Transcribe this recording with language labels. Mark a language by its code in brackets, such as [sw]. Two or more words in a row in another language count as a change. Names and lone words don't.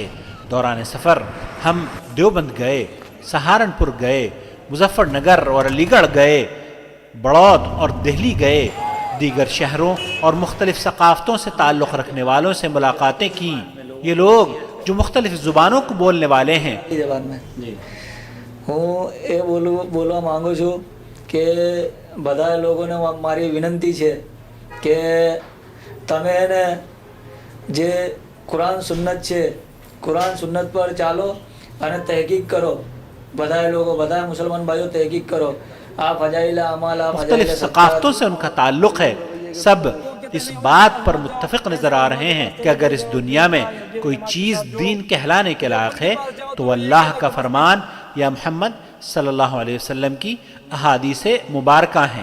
[ur] دوران سفر ہم دیوبند گئے، سہارنپور گئے، مظفر نگر اور علی گڑھ گئے، بڑود اور دہلی گئے، دیگر شہروں اور مختلف ثقافتوں سے تعلق رکھنے والوں سے ملاقاتیں کیں۔ یہ لوگ جو مختلف زبانوں کو بولنے والے ہیں، زبان میں [gu] હું એ બોલવા માંગુ છું કે બધા લોકોને મારી વિનંતી છે કે તમે એને જે કુરાન સુન્નત છે કુરાન સુન્નત પર ચાલો અને તહકીક કરો। બધા લોકો બધા મુસલમાન ભાઈઓ તહકીક કરો۔ આ ફજાઇલ અમાલ આ [ur] مختلف ثقافتوں سے ان کا تعلق ہے، سب اس بات پر متفق نظر آ رہے ہیں کہ اگر اس دنیا میں کوئی چیز دین کہلانے کے لائق ہے تو وہ اللہ کا فرمان یا محمد صلی اللہ علیہ وسلم کی احادیث مبارکہ ہیں۔